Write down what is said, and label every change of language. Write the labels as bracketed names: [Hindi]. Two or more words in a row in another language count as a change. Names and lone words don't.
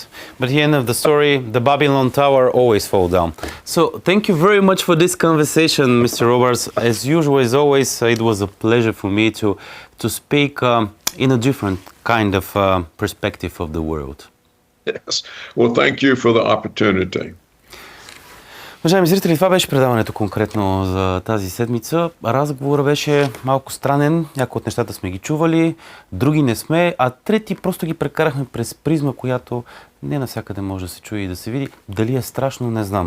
[English] But at the end of the story, the Babylon Tower always fall down. So thank you very much for this conversation, Mr. Roberts. As usual, as always, it was a pleasure for me to speak in a different kind of perspective of the world. Yes. Well, thank you for the opportunity. [Bulgarian] Уважаеми зрители, това беше предаването конкретно за тази седмица. Разговорът беше малко странен, някои от нещата сме ги чували, други не сме, а трети просто ги прекарахме през призма, която не навсякъде може да се чуе и да се види. Дали е страшно, не знам.